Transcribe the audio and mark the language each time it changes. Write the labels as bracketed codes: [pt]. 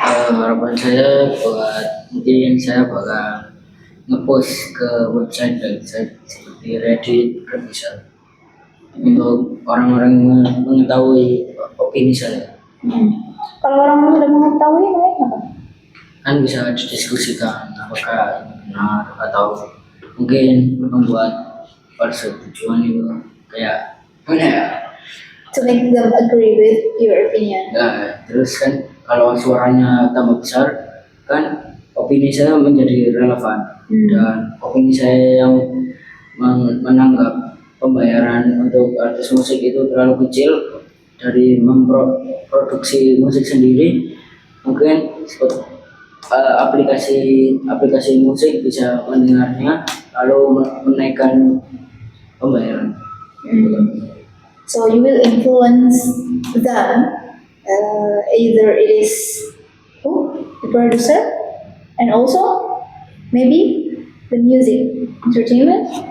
[id] Harapan saya mungkin saya bakal ngepost ke website seperti Reddit, bisa untuk orang-orang mengetahui opini saya. Kalau orang sudah mengetahui, mereka apa? Kan bisa didiskusikan apakah benar atau mungkin membuat persetujuan itu kayak mana ya? [en] To make them agree with your opinion. [id] Nah, terus kan kalau suaranya tambah besar kan opini saya menjadi relevan dan opini saya yang menanggap pembayaran untuk artis musik itu terlalu kecil dari memproduksi musik sendiri mungkin aplikasi musik bisa mendengarnya lalu menaikkan pembayaran. [en] So you will influence them, either it is the producer, and also maybe the music, entertainment.